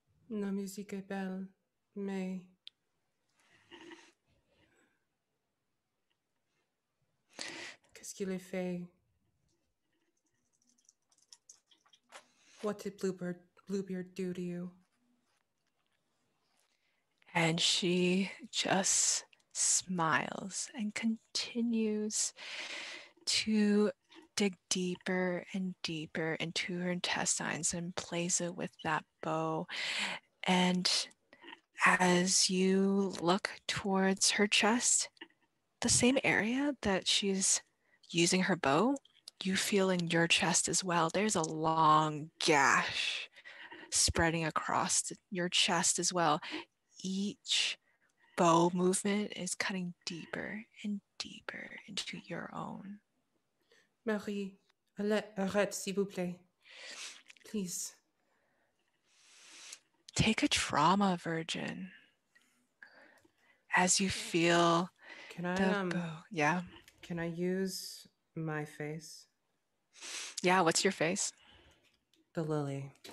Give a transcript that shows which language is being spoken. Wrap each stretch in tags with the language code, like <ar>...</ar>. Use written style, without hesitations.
<fr>La musique est belle, mais qu'est-ce qu'il a fait?</fr> <en>What did Bluebeard do to you? And she just smiles and continues to dig deeper and deeper into her intestines and plays it with that bow. And as you look towards her chest, the same area that she's using her bow, you feel in your chest as well. There's a long gash spreading across your chest as well. Each bow movement is cutting deeper and deeper into your own.</en> <fr>Marie, arrête, s'il vous plaît.</fr> <en>Please. Take a trauma, Virgin, as you feel the bow. Yeah. Can I use my face? Yeah, what's your face? The lily.</en>